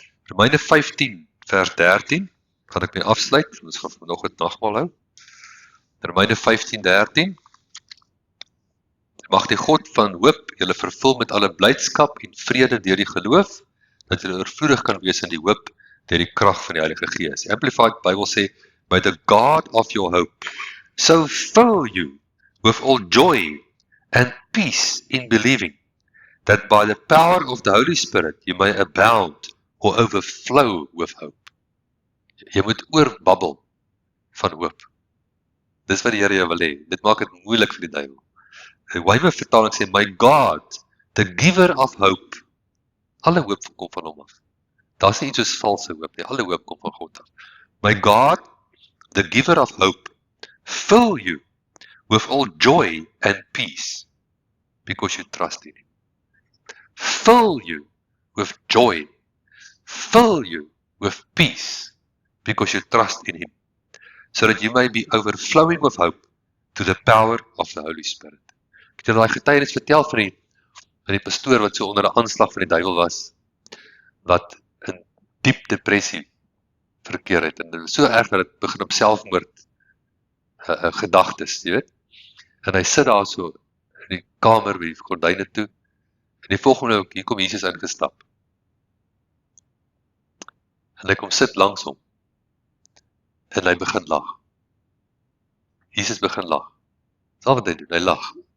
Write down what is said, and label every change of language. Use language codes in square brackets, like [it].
[af] Romeine 15 vers 13 gaan ek mee afsluit. Ons gaan nog 'n nagmaal hou. Romeine 15:13. Mag die God van hoop julle vervul met alle blydskap en vrede deur die geloof, dat julle oorvloedig kan wees in die hoop deur die krag van die Heilige Gees. Die Amplified Bible sê, [en] by the God of your hope, so fill you with all joy and peace in believing, that by the power of the Holy Spirit you may abound or overflow with hope. [af] Jy moet oorbabbel van hoop. Dis wat die Here jou wil hê. Dit maak dit moeilik vir die duiwel. Die Weymouth vertaling sê, [en] my God, the giver of hope. [af] Alle hoop kom van hom af. Daar is nie iets soos valse hoop nie. Alle hoop kom van God af. [en] My God, the giver of hope, fill you with all joy and peace because you trust in him. Fill you with joy. Fill you with peace because you trust in him. So that you may be overflowing with hope to the power of the Holy Spirit. [af] Ek het daai getuienis vertel van die pastoor wat so onder 'n aanslag van die duiwel was, wat in diep depressie verkeer het, en dit was so erg dat het begin op selfmoord gedagtes, jy weet, en hy sit daar so in die kamer by die gordyne toe, en die volgende ook, hier kom Jesus ingestap, en hy kom sit langs hom, en hy begin lag. Jesus begin lag. Dis al wat hy doen, hy lag.